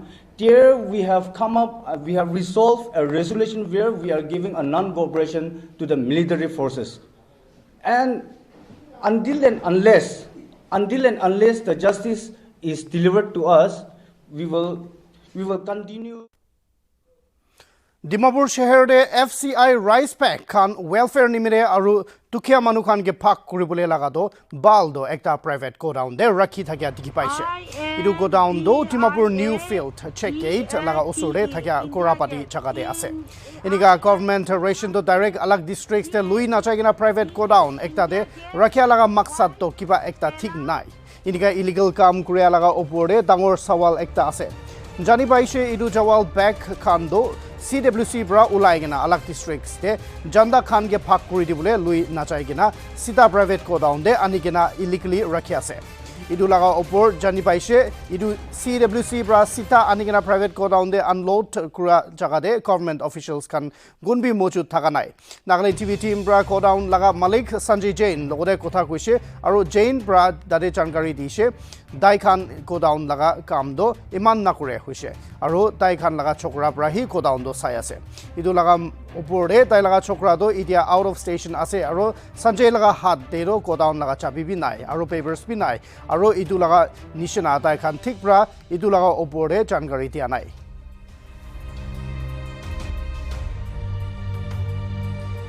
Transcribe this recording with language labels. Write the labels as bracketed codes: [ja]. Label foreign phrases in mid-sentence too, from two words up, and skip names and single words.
[en] There we have we have resolved a resolution where we are giving a non-cooperation to the military forces. And until and unless the justice is delivered to us, we will continue. [nag] Dimapur shehar de [en] FCI rice pack [nag] khan welfare nimire aru tukia manu khan ge phak kuribole laga do bal do ekta [en] private go down [nag] de rakhi thakya dikhi paise idu go down do Dimapur [en] new field check gate [nag] laga osore thakya korapati jaga de ase iniga government ration to direct alag districts te lui na chagina [en] private go down [nag] ekta de rakhya laga maksad to kiba ekta thik nai iniga illegal kam kuria laga opore dangor sawal ekta ase jani paise idu jawal back khan do CWC bra ulaigena alag districts de janda khan ge phak kuri dibule lui nachaigena sita [en] private go down [nag] de anigena illegally rakhya ase idu laga opor jani paise idu CWC bra sita anigena [en] private go down [nag] de unload kura jaga de [en] government officials [nag] kan gunbi mojud thaka nai Nagaland TV team bra go down laga malik Sanjay Jain logode kotha koise aru Jain bra dade jankari dise dai khan go down laga kam do iman na kure hoise aru dai khan laga chokra bra hi go down do sai ase idu laga opor de dai laga chokra do idia [en] out of station [nag] ase aru Sanjay laga hat de ro go down laga chabi bi nai aru papers bi nai aru idu laga nishana dai khan thik bra idu laga opor de jankari dia nai